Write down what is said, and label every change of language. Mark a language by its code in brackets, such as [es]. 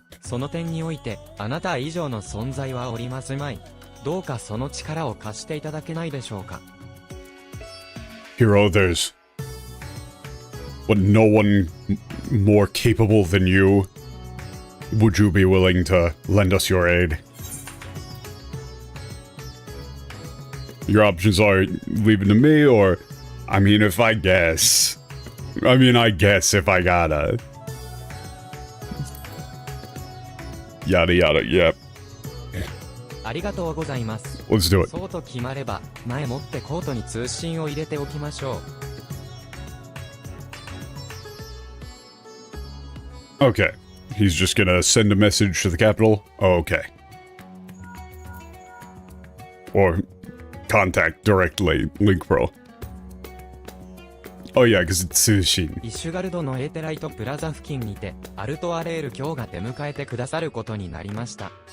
[ja] その点においてあなた以上の存在はおりますまい。どうかその力を貸していただけないでしょうか。 [en] Hero, there's no one more capable than you. Would you be willing to lend us your aid? Your options are leave it to me, or, I guess if I gotta. Yada yada, yep. [ja] ありがとうございます。 [en] Let's do it. [ja] そうと決まれば、前もってコートに通信を入れておきましょう。 [en] Okay. He's just gonna send a message to the capital? Okay. Or contact directly, Link Pro. Oh yeah, because it's Sushin. [ja] イシュガルドのエーテライトプラザ付近にて、アルトアレール卿が出迎えてくださることになりました。